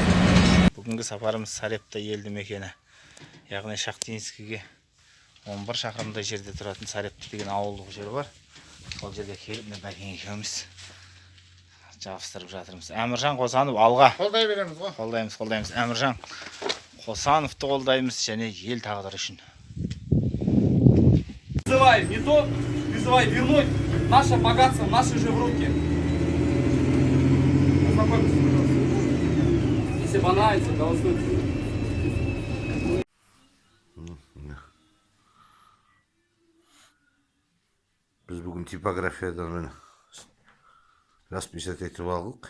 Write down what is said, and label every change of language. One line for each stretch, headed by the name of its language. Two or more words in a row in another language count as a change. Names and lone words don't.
Kazakh: Бүгінгі сапарымыз Сарепта елді мекені, яғни Шахтинскіге 11 шақырымдай жерде тұратын Сарепта деген ауылдық жер бар. Сол жерге келіп, мен Бәкен екеуміз жабыстырып жатырмыз. Әміржан Қосанов алға. Қолдай береміз ғой. Қолдаймыз. Әміржан Қосановты қолдаймыз және ел тағдыры үшін.
Russian: Призывай не то, призывай вернуть наше богатство, наши же в руки. Ознакомьтесь, пожалуйста. Если понравится, голосуйте.
Kazakh: Біз бүгін типографиядан расписать етіп алдық.